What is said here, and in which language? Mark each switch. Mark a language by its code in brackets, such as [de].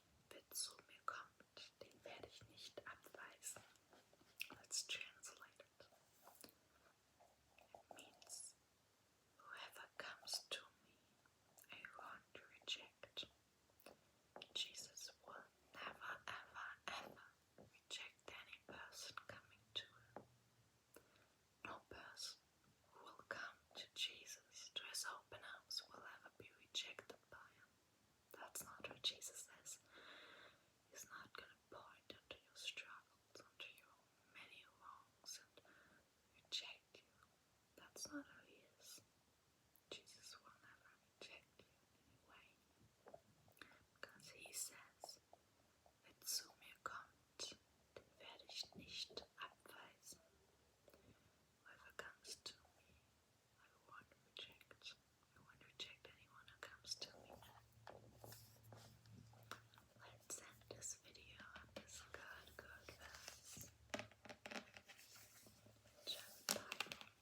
[de] Wer zu mir kommt, den werde ich nicht abweisen. [en] Let's translate it. It means, whoever comes to me, I won't reject. Jesus will never, ever, ever reject any person coming to him. No person who will come to Jesus, to his open arms, will ever be rejected by him. That's not what Jesus says. He's not going to point into your struggles, into your many wrongs and reject you. That's not who he is. Jesus will never reject you in any way. Because he says, [de] wer zu mir kommt, den werde ich nicht abweisen. [en] Whoever comes to me, I won't reject. I won't reject anyone who comes to me. Let's end this video on this good verse. Just Bible.